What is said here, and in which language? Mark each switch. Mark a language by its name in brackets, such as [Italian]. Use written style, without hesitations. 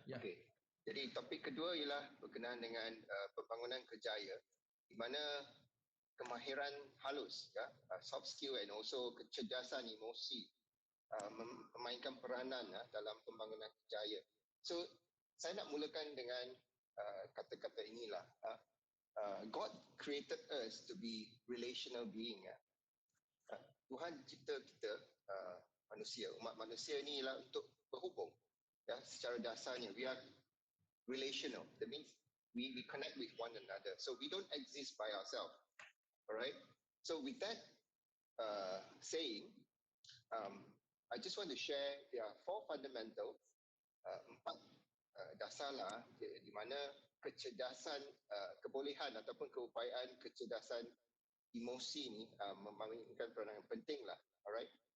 [Malay] Okay. Jadi topik kedua ialah berkenaan dengan pembangunan kerjaya di mana kemahiran halus ya, soft skill [English] and also [Malay] kecerdasan emosi memainkan peranan dalam pembangunan kerjaya. So saya nak mulakan dengan kata-kata inilah. [English] God created us to be relational being. [Malay] Tuhan cipta kita manusia, umat manusia ni ialah untuk berhubung. Ya, secara dasarnya [English] we are relational. That means we connect with one another. So we don't exist by ourselves. [Malay] Alright. [English] So with that saying, I just want to share there are 4 fundamentals, [Malay] 4 dasarlah di mana kecerdasan, kebolehan ataupun keupayaan kecerdasan emosi ni memainkan peranan yang penting lah. Alright.